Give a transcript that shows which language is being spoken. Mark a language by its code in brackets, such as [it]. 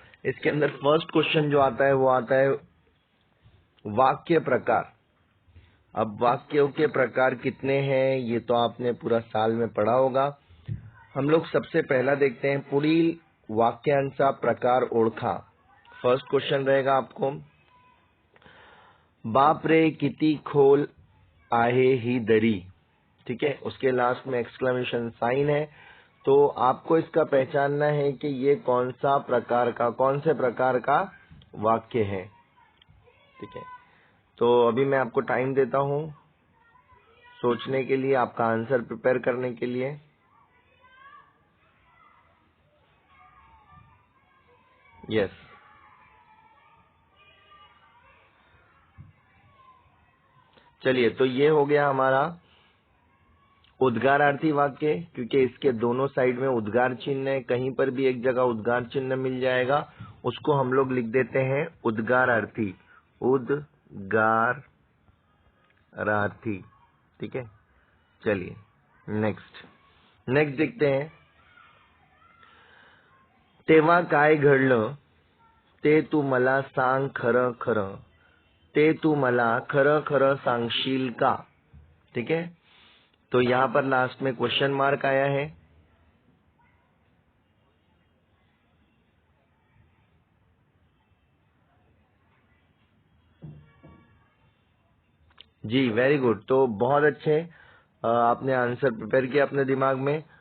[hi] इसके अंदर first question जो आता है वो आता है वाक्य प्रकार। अब वाक्यों के प्रकार कितने हैं ये तो आपने पूरा साल में पढ़ा होगा। हम लोग सबसे पहला देखते हैं, [mr] पुढील वाक्यांचा प्रकार ओळखा। [hi] फर्स्ट क्वेश्चन रहेगा आपको, [mr] बाप रे किती खोल आहे ही दरी। [hi] ठीक है, उसके लास्ट में एक्सक्लेमेशन साइन है। तो आपको इसका पहचानना है कि ये कौन से प्रकार का वाक्य है। ठीक है, तो अभी मैं आपको टाइम देता हूं सोचने के लिए, आपका आंसर प्रिपेयर करने के लिए। यस, चलिए, तो ये हो गया हमारा उद्गारार्थी वाक्य, क्योंकि इसके दोनों साइड में उद्गार चिन्ह है। कहीं पर भी एक जगह उद्गार चिन्ह मिल जाएगा, उसको हम लोग लिख देते हैं उद्गारार्थी। उद्गारार्थी। ठीक है, चलिए नेक्स्ट देखते हैं। [mr] तेव्हा काय घडलं ते तू मला सांग खरं खरं, ते तू मला खरं खरं सांगशील का। [hi] ठीक है, तो यहाँ पर लास्ट में क्वेश्चन मार्क आया है। जी, वेरी गुड। तो बहुत अच्छे, आपने आंसर प्रिपेयर किया अपने दिमाग में।